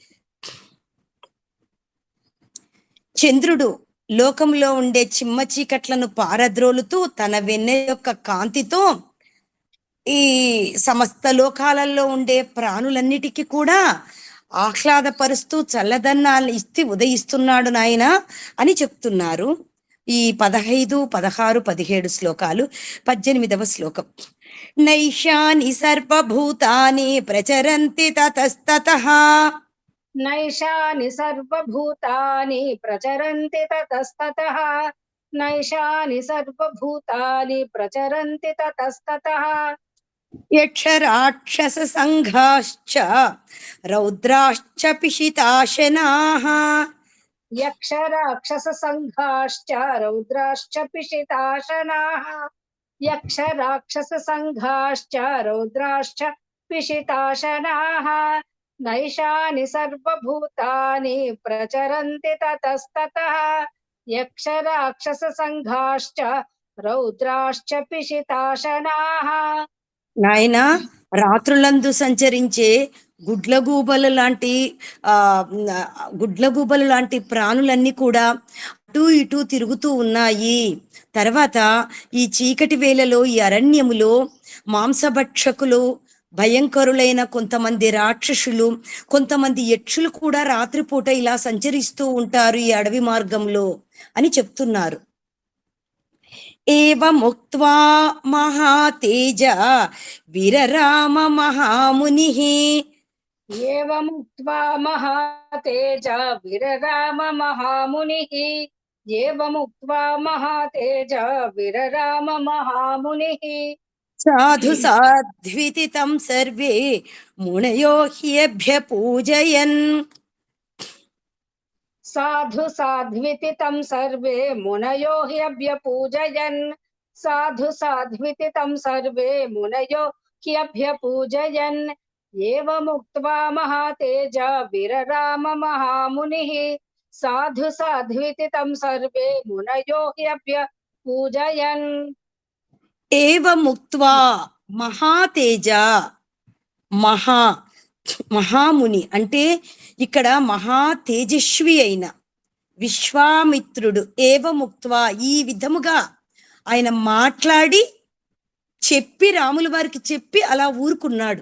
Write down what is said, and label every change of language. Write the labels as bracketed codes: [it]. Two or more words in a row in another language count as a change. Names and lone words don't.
[te] చంద్రుడు లోకంలో ఉండే చిమ్మ చీకట్లను పారద్రోలుతూ తన వెన్నె యొక్క కాంతితో ఈ సమస్త లోకాలలో ఉండే ప్రాణులన్నిటికీ కూడా ఆహ్లాదపరుస్తూ చల్లదన్నాన్ని ఇస్తే ఉదయిస్తున్నాడు నాయన అని చెప్తున్నారు. ఈ 15, 16, 17 శ్లోకాలు. 18వ శ్లోకం. [sa] నైషాని సర్వభూతాని ప్రచరంతి తతస్తతః नैषानि सर्वभूतानि प्रचरन्ति ततस्ततः नैषानि सर्वभूतानि प्रचरन्ति ततस्ततः యక్షరాక్షస సంఘాశ్చ రౌద్రాశ్చ పిశితాశనాః यक्षराक्षससङ्घाश्च रौद्राश्च पिशिताशनाः यक्षराक्षससङ्घाश्च रौद्राश्च पिशिताशनाः नैषानि सर्वभूतानि प्रचरन्ति ततस्ततः यक्षराक्षससङ्घाश्च रौद्राश्च पिशिताशनाः [te] నాయన రాత్రులందు సంచరించే గుడ్లగూబలు లాంటి ప్రాణులన్నీ కూడా అటు ఇటు తిరుగుతూ ఉన్నాయి. తర్వాత ఈ చీకటి వేళలో ఈ అరణ్యములో మాంసభక్షకులు, భయంకరులైన కొంతమంది రాక్షసులు, కొంతమంది యక్షులు కూడా రాత్రిపూట ఇలా సంచరిస్తూ ఉంటారు ఈ అడవి మార్గంలో అని చెప్తున్నారు. [sa] ఏవముక్త్వా మహాతేజ వీరరామ మహామునిః एवमुक्त्वा महातेज विरराम महामुनिः एवमुक्त्वा महातेज विरराम महामुनिः సాధు సాధ్వితి తం సర్వే మునయో హ్యభ్యపూజయన్ साधु साध्विति तं सर्वे मुनयो ह्यभ्यपूजयन् साधु साध्विति तं सर्वे मुनयो ह्यभ्यपूजयन् एवमुक्त्वा महातेज विरराम महामुनिः साधु साध्विति तं सर्वे मुनयो ह्यभ्यपूजयन् ఏవముక్త్వా మహాతేజ మహాముని [te] అంటే ఇక్కడ మహా తేజస్వి అయిన విశ్వామిత్రుడు ఏవముక్త్వా ఈ విధముగా ఆయన మాట్లాడి చెప్పి రాముల వారికి చెప్పి అలా ఊరుకున్నాడు.